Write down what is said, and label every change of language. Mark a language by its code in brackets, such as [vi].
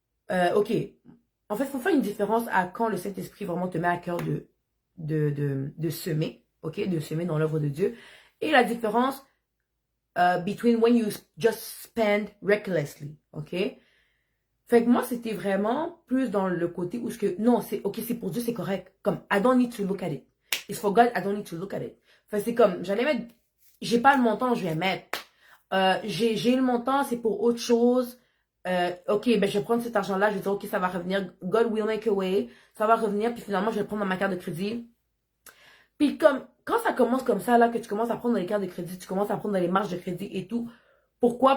[fr] ok, en fait, il faut faire une différence à quand le Saint-Esprit vraiment te met à cœur de semer, ok, de semer dans l'œuvre de Dieu, et la différence [en] between when you just spend recklessly, [fr] ok? Fait que moi, c'était vraiment plus dans le côté où non, c'est ok, c'est pour Dieu, c'est correct. [en] Comme, I don't need to look at it. It's for God, I don't need to look at it. [fr] Fait que c'est comme, j'allais mettre, j'ai pas le montant, je vais mettre. J'ai le montant, c'est pour autre chose. Ok, ben je vais prendre cet argent-là, je vais dire, ok, ça va revenir. [en] God will make a way. [fr] Ça va revenir, puis finalement, je vais le prendre dans ma carte de crédit. Puis comme, quand ça commence comme ça, là, que tu commences à prendre dans les cartes de crédit, tu commences à prendre dans les marges de crédit et tout. Pourquoi?